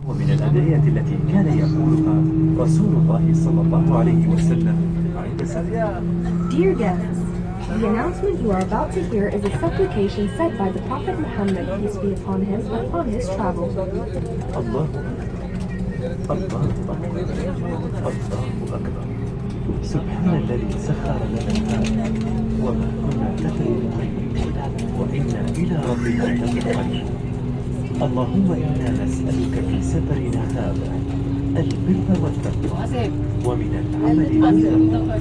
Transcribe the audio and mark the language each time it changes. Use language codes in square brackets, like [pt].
[ar] ومن الأدعية التي كان يقولها رسول الله صلى الله عليه وسلم عند سفره. [en] Dear guests, the announcement you are about to hear is a supplication said by the Prophet Muhammad, peace be upon him, upon his travels. [ar] الله أكبر الله أكبر سبحان الذي سخر لنا هذا وما كنا له مقرنين وإنا إلى ربنا لمنقلبون. اللهم إنا نسألك في سفرنا هذا البر والتقوى ومن العمل ما ترضى.